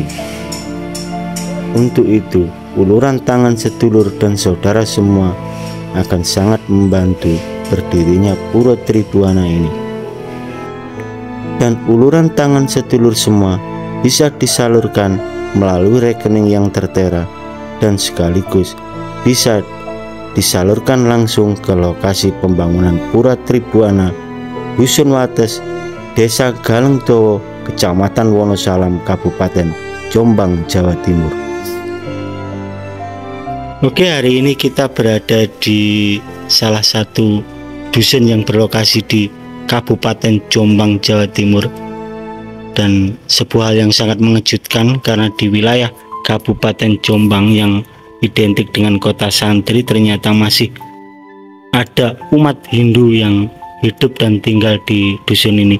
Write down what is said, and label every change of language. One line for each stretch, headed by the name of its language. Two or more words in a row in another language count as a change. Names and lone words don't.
Indonesian: Untuk itu, uluran tangan sedulur dan saudara semua akan sangat membantu berdirinya Pura Tribuana ini. Dan uluran tangan sedulur semua bisa disalurkan melalui rekening yang tertera, dan sekaligus bisa disalurkan langsung ke lokasi pembangunan Pura Tribuana, Dusun Wates, Desa Galengdowo, Kecamatan Wonosalam, Kabupaten Jombang, Jawa Timur. Oke, hari ini kita berada di salah satu dusun yang berlokasi di Kabupaten Jombang, Jawa Timur, dan sebuah hal yang sangat mengejutkan karena di wilayah Kabupaten Jombang yang identik dengan kota santri ternyata masih ada umat Hindu yang hidup dan tinggal di dusun ini.